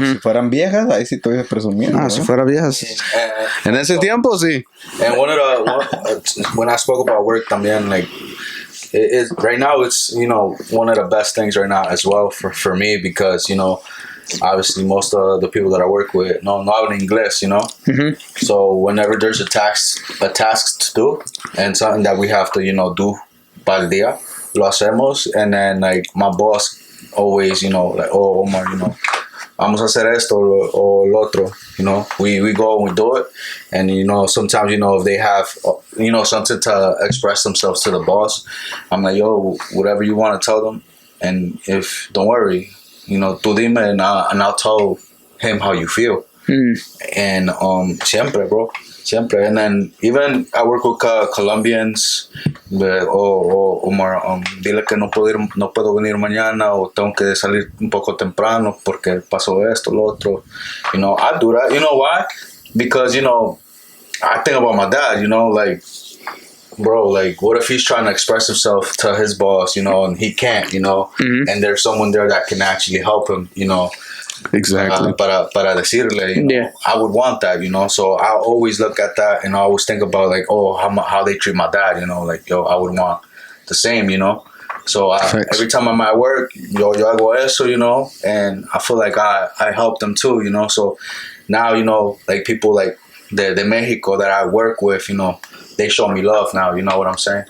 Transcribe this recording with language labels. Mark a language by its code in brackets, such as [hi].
[es] Si fueran viejas, ahí sí estoy presumiendo. Si fueran viejas. En ese tiempo, sí. [en] And when I spoke about work también, like, it is right now, it's, you know, one of the best things right now as well for me, because, you know, obviously most of the people that I work with [es] no hablan inglés, [en] you know. Mm-hmm. So whenever there's a task to do and something that we have to, you know, do [es] para el día, lo hacemos. [en] And then, like, my boss always, you know, like, oh, Omar, you know, [es] vamos a hacer esto o lo otro, [en] you know. We go and we do it. And, you know, sometimes, you know, if they have, you know, something to express themselves to the boss, I'm like, yo, whatever you want to tell them. And if, don't worry, you know, [es] tú dime [en] and I'll tell him how you feel. And siempre, bro. Siempre. And then even I work with Colombians. [es] Omar, dile que no puedo venir mañana, o tengo que salir un poco temprano porque pasó esto, lo otro. [en] You know, I do that. You know why? Because, you know, I think about my dad, you know, like, bro, like, what if he's trying to express himself to his boss, and he can't, and there's someone there that can actually help him, Exactly. [es] para decirle, [en] I would want that, So I always look at that and I always think about like, oh, how they treat my dad, like, yo, I would want the same, So every time I'm at work, [es] yo hago eso, [en] and I feel like I help them too, So now, like people like the Mexico that I work with, they show me love now, you know what I'm saying?